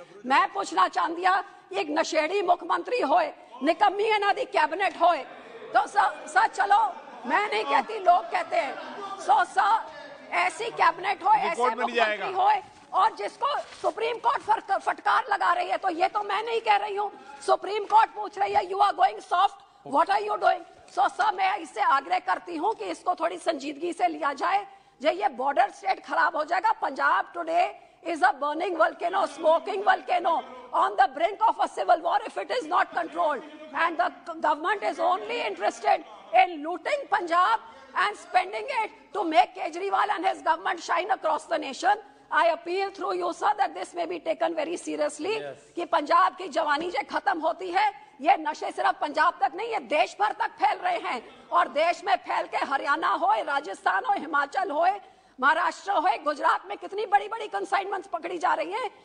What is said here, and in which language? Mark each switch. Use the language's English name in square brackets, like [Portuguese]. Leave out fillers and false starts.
[Hindi] मैं पूछना चाहती हूं, एक नशेड़ी मुख्यमंत्री होए, निकम्मी इन्हां दी कैबिनेट होए, तो सर चलो मैं नहीं कहती, लोग कहते हैं, सर ऐसी कैबिनेट हो, ऐसे मुख्यमंत्री होए, और जिसको सुप्रीम कोर्ट फटकार लगा रही है। तो ये तो मैं नहीं कह रही हूँ, सुप्रीम कोर्ट पूछ रही है, [English] You are going soft, what are you doing. [Hindi] So sir मैं इससे आग्रह करती हूँ कि इसको थोड़ी संजीदगी से लिया जाए। जो ये बॉर्डर स्टेट खराब हो जाएगा। [English] Punjab today is a burning volcano, smoking volcano on the brink of a civil war if it is not controlled, and the government is only interested in looting Punjab and spending it to make Kejriwal and his government shine across the nation. I appeal through you sir that this may be taken very seriously, [Hindi] कि पंजाब की जवानी जो खत्म होती है, ये नशे सिर्फ पंजाब तक नहीं, ये देश भर तक फैल रहे हैं, और देश में फैल के हरियाणा हो, राजस्थान हो, हिमाचल हो, महाराष्ट्र हो, गुजरात में कितनी बड़ी बड़ी कंसाइनमेंट्स पकड़ी जा रही हैं।